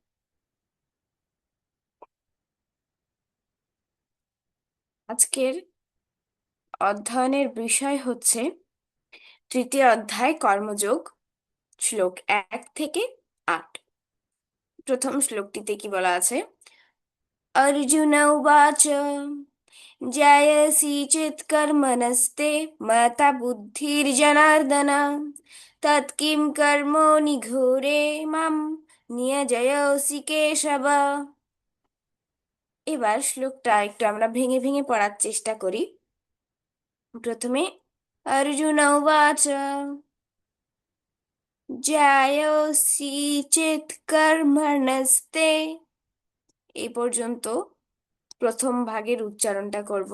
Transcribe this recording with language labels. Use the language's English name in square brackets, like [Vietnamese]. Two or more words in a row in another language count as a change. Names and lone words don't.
[Bangla] আজকের অধ্যয়নের বিষয় হচ্ছে তৃতীয় অধ্যায় কর্মযোগ, শ্লোক 1 থেকে 8। প্রথম শ্লোকটিতে কি বলা আছে? [Sanskrit] अर्जुन उवाच जायसि चेत् कर्मणस्ते मता बुद्धिर्जनार्दन तत्किं कर्मणि घोरे मां नियोजयसि केशव। [Bangla] এবার শ্লোকটা একটু আমরা ভেঙে ভেঙে পড়ার চেষ্টা করি। প্রথমে [Sanskrit] অর্জুন উবাচ জায়সি চেৎ কর্মণস্তে, [Bangla] এই পর্যন্ত প্রথম ভাগের উচ্চারণটা করব।